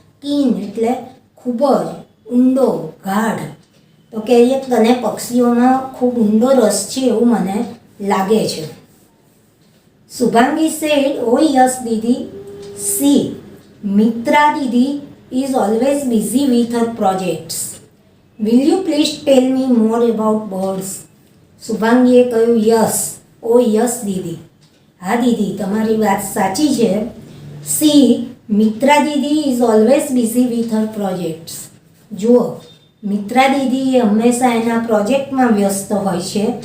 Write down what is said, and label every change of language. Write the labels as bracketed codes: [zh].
[gu] Keen એટલે ખૂબ જ ઊંડો, ગાઢ. તો કહીએ તને પક્ષીઓમાં ખૂબ ઊંડો રસ છે એવું મને લાગે છે. [en] Shubhangi said, oh yes [gu] Didi, [en] See Mitra didi is always busy with her projects. Will you please tell me more about birds? [gu] શુભાંગીએ કહ્યું [en] yes, oh yes [gu] દીદી, હા દીદી તમારી વાત સાચી છે. [en] See Mitra didi is always busy with her projects. [gu] જુઓ, મિત્રા દીદી એ હંમેશા એના પ્રોજેક્ટમાં વ્યસ્ત હોય છે.